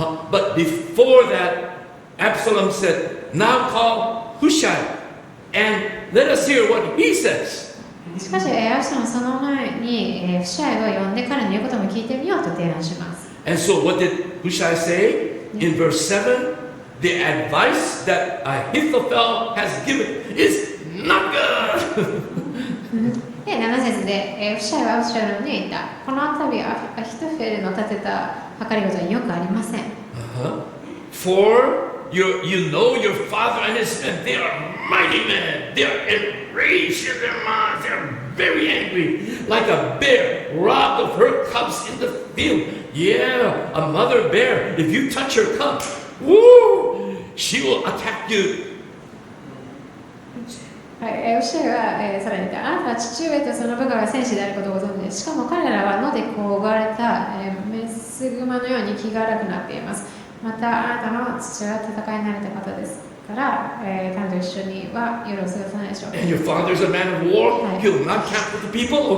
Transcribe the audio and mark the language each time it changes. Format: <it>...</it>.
<en>But before that, Absalom said, "Now call Hushai, and let us hear what he says."</en> <ja>しかし、アブシャロムその前にフシャイを呼んで彼の言うことも聞いてみようと提案します。</ja> <en>And so, what did Hushai say in verse 7? The advice that Ahithophel has given is not good.</en> <ja>で、7節で、フシャイはアブシャロムに言った。この度、アヒトフェルの立てた計りごとはよくありません。</ja> <en>For you know your father and his men, they are mighty men. They are enraged in their minds. They are very angry, like a bear robbed of her cubs in the field. Yeah, a mother bear. If you touch her cub, woo, she will attack you.</en> <ja>はい、教えが、さらに言って、あなたは父上とその部下が戦士であることをご存知です。しかも彼らは野でこう奪われた、メスグマのように気が荒くなっています。またあなたの父は戦いに慣れた方ですから、彼と一緒には夜を過ごさないでしょう。</ja> <en>And your father is a man of war. He will not camp with the people.</en>